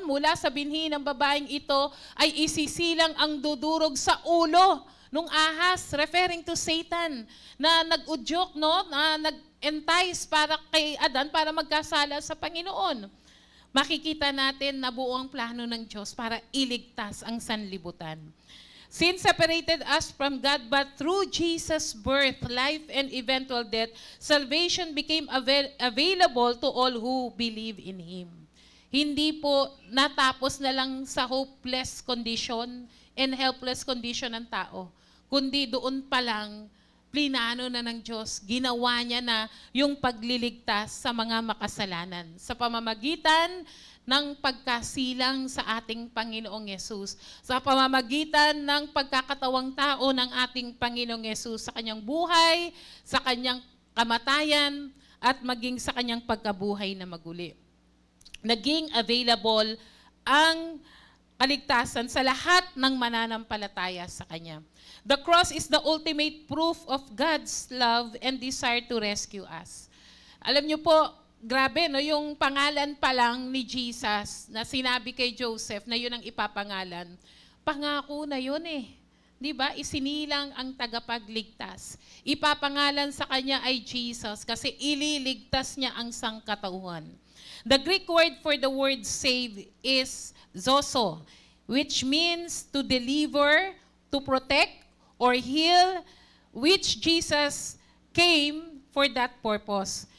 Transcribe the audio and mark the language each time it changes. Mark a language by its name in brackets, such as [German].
[Filipino] Mula sa binhi ng babaeng ito ay isisilang ang dudurog sa ulo nung ahas, [English] referring to Satan, [Filipino] na nag-udyok, no? Na nag-entice para kay Adan para magkasala sa Panginoon. Makikita natin na buo ang plano ng Diyos para iligtas ang sanlibutan. [English] Sin separated us from God, but through Jesus' birth, life, and eventual death, salvation became available to all who believe in Him. [Filipino] Hindi po natapos na lang sa [English] hopeless condition and helpless condition [Filipino] ng tao, kundi doon pa lang, plinano na ng Diyos, ginawa niya na yung pagliligtas sa mga makasalanan sa pamamagitan ng pagkasilang sa ating Panginoong Yesus, sa pamamagitan ng pagkakatawang tao ng ating Panginoong Yesus sa kanyang buhay, sa kanyang kamatayan, at maging sa kanyang pagkabuhay na maguli. Naging available ang kaligtasan sa lahat ng mananampalataya sa Kanya. [English] The cross is the ultimate proof of God's love and desire to rescue us. [Filipino] Alam niyo po, grabe, no, yung pangalan pa lang ni Jesus na sinabi kay Joseph na yun ang ipapangalan, pangako na yun eh. Diba? Isinilang ang tagapagligtas. Ipapangalan sa Kanya ay Jesus kasi ililigtas niya ang sangkatauhan. [English] The Greek word for the word save is zoso, which means to deliver, to protect, or heal, which Jesus came for that purpose.